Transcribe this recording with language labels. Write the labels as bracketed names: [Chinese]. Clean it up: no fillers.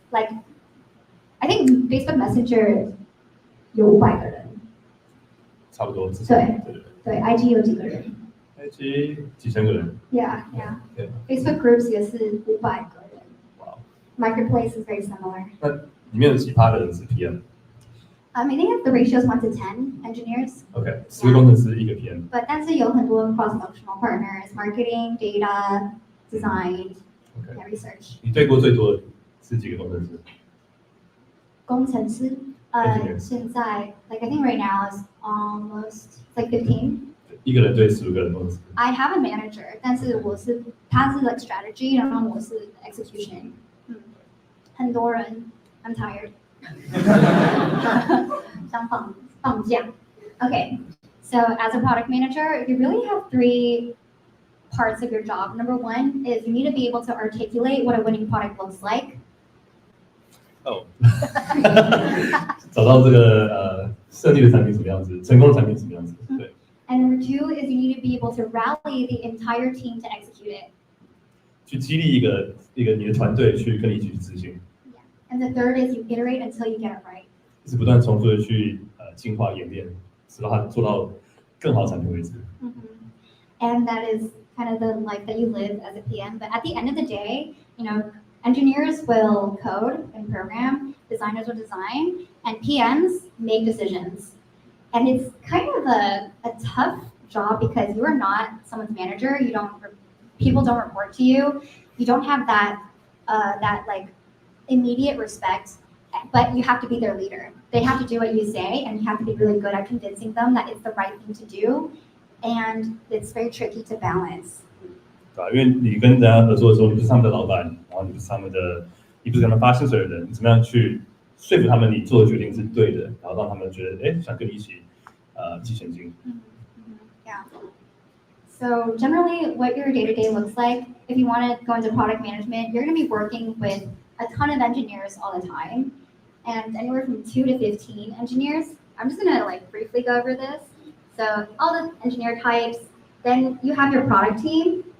[English] Like, I think Facebook Messenger [Chinese] 有500个人，差不多。对 ，IG 有几个人？IG 几千个人。 [English] Yeah. [Chinese] Facebook Groups 也是500个人。哇。 [English] Marketplace is very similar. [Chinese] 那里面有几%的人是 PM？ [English] I think the ratio is 1 to 10 engineers. [Chinese] OK， 10个工程师1个 PM。但是有很多 [English] cross-functional partners, marketing, data, design, research. [Chinese] 你对过最多的是几个工程师？工程师，现在 [English] like I think right now is almost like 15. [Chinese] 一个人对15个人工程师。 [English] I have a manager， [Chinese] 但是他是 [English] like strategy， [Chinese] 然后我是 [English] execution。 [Chinese] 很多人 ， [English] I'm tired [Chinese] 想放假。 [English] Okay, so as a product manager, you really have 3 parts of your job. Number 1 is you need to be able to articulate what a winning product looks like. [Chinese] 找到这个设计的产品什么样子，成功的产品什么样子，对。 [English] And number 2 is you need to be able to rally the entire team to execute it. [Chinese] 去激励一个你的团队去跟你一起去执行。 [English] And the third is you iterate until you get it right. [Chinese] 是不断重复的去进化演练，直到它做到更好的产品为止。 [English] And that is kind of the life that you live as a PM. But at the end of the day, engineers will code and program, designers will design, and PMs make decisions. And it's kind of a tough job because you are not someone's manager. People don't report to you. You don't have that like immediate respect, but you have to be their leader. They have to do what you say, and you have to be really good at convincing them that it's the right thing to do. And it's very tricky to balance. [Chinese] 对啊，因为你跟人家合作的时候，你不是他们的老板，然后你不是他们发薪水的人，你怎么样去说服他们你做的决定是对的，然后让他们觉得想跟你一起前进。 [English] Yeah. So generally, what your day-to-day looks like, if you want to go into product management, you're going to be working with a ton of engineers all the time, and anywhere from 2 to 15 engineers. I'm just going to briefly go over this. So all the engineer types, then you have your product team.